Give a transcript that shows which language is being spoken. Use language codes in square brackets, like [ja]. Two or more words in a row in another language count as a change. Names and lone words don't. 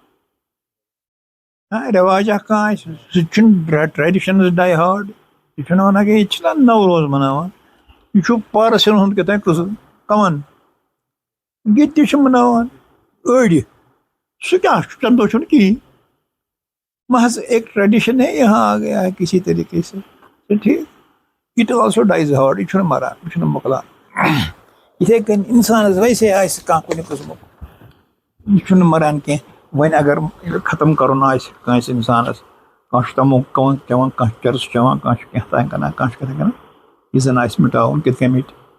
[ks] رٮ۪واج اکھ کانٛہہ آسہِ سُہ تہِ چھُنہٕ [en] traditions die hard [ks] یہِ چھُنہٕ ونان کہِ ییٚتہِ چھِنہ نوروز مناوان یہِ چھُ پارسِین ہُنٛد کیٛاہ تام قٕصہٕ کمن ییٚتہِ تہِ چھِ مناوان أڑۍ سُہ کیاہ چھُ تمہِ دۄہ چھُنہٕ کِہیٖنۍ [ur] محض ایک ٹریڈِشن ہے یہاں آ گیا ہے کسی طریقے سے [ks] ٹھیٖک [en] it also dies hard [ks] یہِ چھُنہٕ مران یہِ چھُنہٕ مۄکلان یِتھے کٔنۍ انسانس ویسے آسہِ کانٛہہ کُنہِ قٕسمُک یہِ چھُنہٕ مران کینٛہہ وۄنۍ اگر ختم کرُن آسہِ کٲنٛسہِ انسانس کانٛہہ چھُ تموک چٮ۪وان کانٛہہ چرس چٮ۪وان کانٛہہ چھُ کینٛہہ تام کران کانٛہہ چھُ کینٛہہ کران یہِ زن آسہِ مٹاوُن کِتھ کٔنۍ مِٹہِ